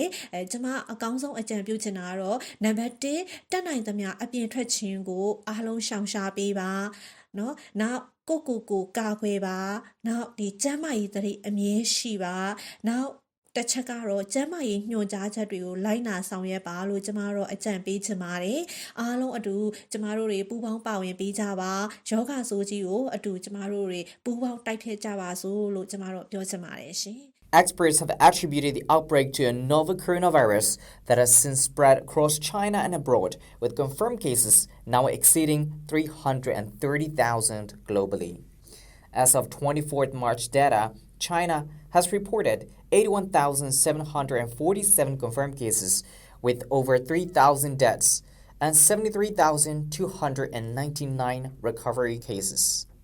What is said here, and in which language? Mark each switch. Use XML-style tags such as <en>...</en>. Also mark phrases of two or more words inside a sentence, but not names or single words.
<my>ကျွန်မအကောင်းဆုံးအကြံပြုချင်တာကတော့နံပါတ်1တက်နိုင်သမျှအပြင်ထွက်ခြင်းကိုအားလုံးရှောင်ရှားပေးပါနော်နောက်ကိုကာခွဲပါနောက်ဒီကျန်းမာရေးသတိအမြဲရှိပါနောက်တစ်ချက်ကတော့ကျန်းမာရေးညွှန်ကြားချက်တွေကိုလိုက်နာဆောင်ရွက်ပါလို့ကျမတို့အကြံပေးချင်ပါတယ်အားလုံးအတူကျမတို့တွေပူးပေါင်းပါဝင်ပေးကြပါယောဂဆိုးကြီးကိုအတူကျမတို့တွေပူးပေါင်းတိုက်ဖျက်ကြပါစို့လို့ကျမတို့ပြောချင်ပါတယ်ရှင်</my> <en>Experts have attributed the outbreak to a novel coronavirus that has since spread across China and abroad, with confirmed cases now exceeding 330,000 globally. As of 24th March data, China has reported 81,747 confirmed cases, with over 3,000 deaths and 73,299 recovery cases.</en>